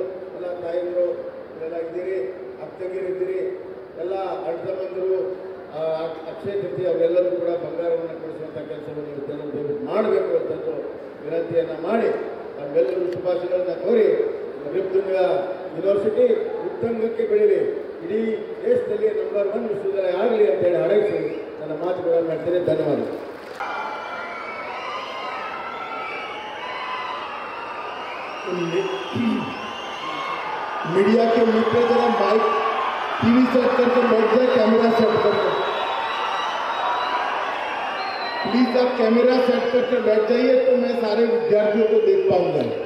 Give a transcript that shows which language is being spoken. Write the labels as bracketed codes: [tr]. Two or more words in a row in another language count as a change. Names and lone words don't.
[kn] ಎಲ್ಲ ತಾಯಂದಿರು ಇವೆಲ್ಲ ಇದ್ದೀರಿ, ಅಕ್ಕಂಗಿರಿದ್ದೀರಿ, ಎಲ್ಲ ಅಣ್ಣತಮ್ಮಂದಿರು, ಅಕ್ಷಯ ತೃತೀಯ ಅವರೆಲ್ಲರೂ ಕೂಡ ಬಂಗಾರವನ್ನು ಕೊಡಿಸುವಂಥ ಕೆಲಸವನ್ನು ಇವತ್ತೆಲ್ಲರೂ ಮಾಡಬೇಕು ಅಂತಂದು ವಿನಂತಿಯನ್ನು ಮಾಡಿ ನಮ್ಮೆಲ್ಲರೂ ಶುಭಾಶಯಗಳನ್ನು ಕೋರಿ ರಿಪ್ತುಂಗ ಯೂನಿವರ್ಸಿಟಿ ಉತ್ತುಂಗಕ್ಕೆ ಬೆಳೀಲಿ, ಇಡೀ ದೇಶದಲ್ಲಿ ನಂಬರ್ 1 ವಿಶ್ವವಿದ್ಯಾಲಯ ಆಗಲಿ ಅಂತೇಳಿ ಹಾರೈಸಿ ನನ್ನ ಮಾತುಗಳನ್ನು ಮಾಡ್ತೇನೆ. ಧನ್ಯವಾದ. [hi] मीडिया के मित्र जरा [en] mic TV set [hi] करके बैठ जाए, [en] camera set [hi] करके प्लीज आप [en] camera set [hi] करके बैठ जाइए तो मैं सारे विद्यार्थियों को देख पाऊंगा.